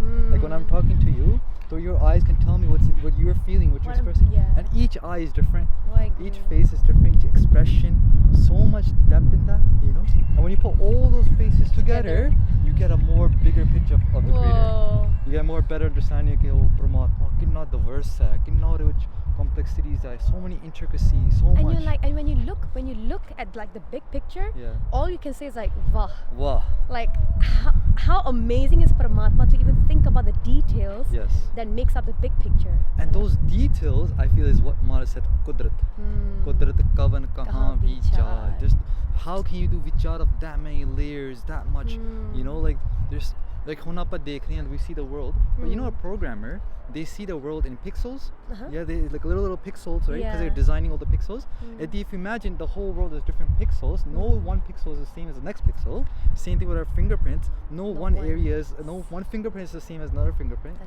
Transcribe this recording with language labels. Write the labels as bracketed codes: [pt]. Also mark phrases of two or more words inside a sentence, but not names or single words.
[en] Like when I'm talking to you, so your eyes can tell me what you're feeling, what you're expressing. And each eye is different. Each face is different, each expression, so much depth in that, you know. And when you put all those faces together, you get a more bigger picture of the creator. You get a more better understanding of Paramatma, [pa] kinna diverse hai, kinna rich complexities hai, [en] so many intricacies, so and much. You're like, and when you look at like the big picture, all you can say is like wah. Like how amazing is Paramatma to even think about the details that makes up the big picture. And those details I feel is what Maharaj said, Kudrat. [pa] ਕੁਦਰਤ ਕਵਣ ਕਹਾਂ ਵਿਚਾਰ. [en] Just how can you do vichar of that many layers, that much, you know, like there's like [pa] ਹੁਣ ਆਪਾਂ ਦੇਖ ਰਹੇ ਹੈਂ, [en] we see the world, but you know a programmer, they see the world in pixels. They like little pixels, right? Because they're designing all the pixels. And if you imagine the whole world is different pixels, no one pixel is the same as the next pixel. Same thing with our fingerprints. No one fingerprint is the same as another fingerprint.